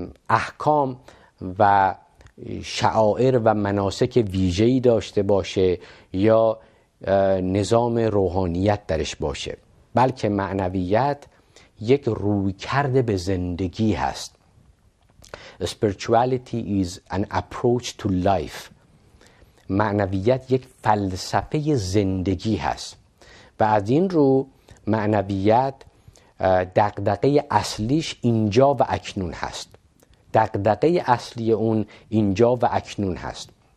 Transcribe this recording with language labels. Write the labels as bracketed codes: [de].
[fa] احکام و شعائر و مناسک ویژه‌ای داشته باشه یا نظام روحانیت درش باشه، بلکه معنویت یک رویکرد به زندگی هست. [en] Spirituality is an approach to life. [fa] معنویت یک فلسفه زندگی هست و از این رو معنویت دغدغه اصلیش اینجا و اکنون هست. دغدغه اصلی اون اینجا و اکنون هست.